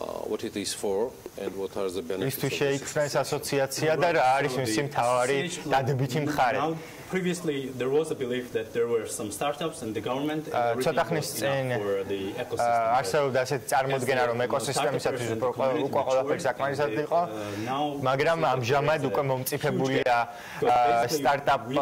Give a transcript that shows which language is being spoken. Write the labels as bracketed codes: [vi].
[en] What it is for and what are the benefits? [ka] Istui შეიქმნეს ასოციაცია და რა არის მისი მთავარი დადებითი მხარე? [en] Previously there was a belief that there were some startups and the government [ka] ცოტა ხნის წინ არსებობდა ასეთი წარმოდგენა რომ ეკოსისტემისათვის უკვე ყველაფერი საკმარისად იყო მაგრამ ამჟამად უკვე მომწიფებულია სტარტაპ